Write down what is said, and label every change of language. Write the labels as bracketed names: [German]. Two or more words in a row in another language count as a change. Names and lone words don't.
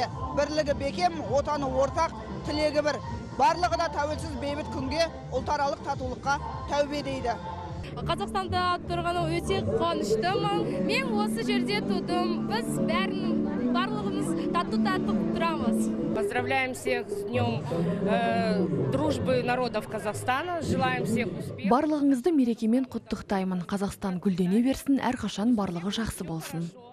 [Kazakh] Бірлігі бекем, отаны ортақ, тілегі бір. Барлығы да тәуелсіз бейбіт күнге, ұлтаралық татулыққа тәубе дейді. Қазақстанда тұрғаны өте қуаныштымын. Мен осы жерде тудым. Біз барлығымыз тату-тәтті тұрамыз. [Russian] Поздравляем всех с днем дружбы народов Казахстана. Желаем всех успехов. [Kazakh] Барлығыңызды мерекемен құттықтаймын. Қазақстан гүлдене берсін, әрқашан барлығы жақсы болсын.